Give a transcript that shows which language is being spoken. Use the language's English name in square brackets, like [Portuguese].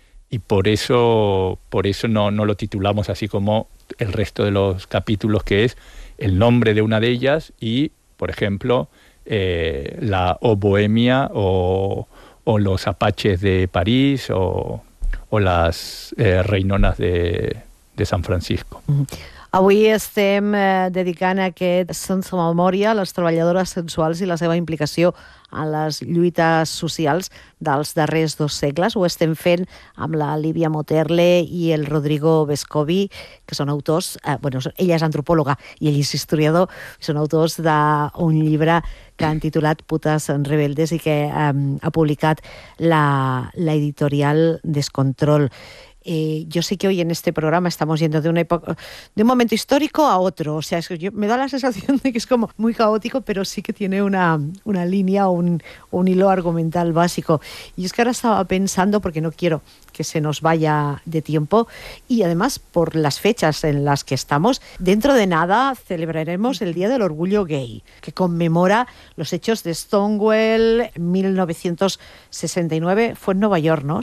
[Spanish] Y por eso no, no lo titulamos así como el resto de los capítulos, que es el nombre de una de ellas y, por ejemplo, la O Bohemia o los apaches de París o las reinonas de San Francisco. [Catalan] Avui estem dedicant aquest Sense Memòria a les treballadores sensuals i la seva implicació en les lluites socials dels darrers dos segles. Ho estem fent amb la Lívia Moterle i el Rodrigo Vescovi, que són autors, bueno, ella és antropòloga i ell és historiador, són autors d'un llibre que han titulat Putes Rebeldes i que ha publicat l'editorial Descontrol. [Spanish] Yo sé que hoy en este programa estamos yendo de una época, de un momento histórico a otro. O sea, es que yo, me da la sensación de que es como muy caótico, pero sí que tiene una línea o un hilo argumental básico. Y es que ahora estaba pensando, porque no quiero que se nos vaya de tiempo, y además por las fechas en las que estamos, dentro de nada celebraremos el Día del Orgullo Gay, que conmemora los hechos de Stonewall 1969. Fue en Nueva York, ¿no?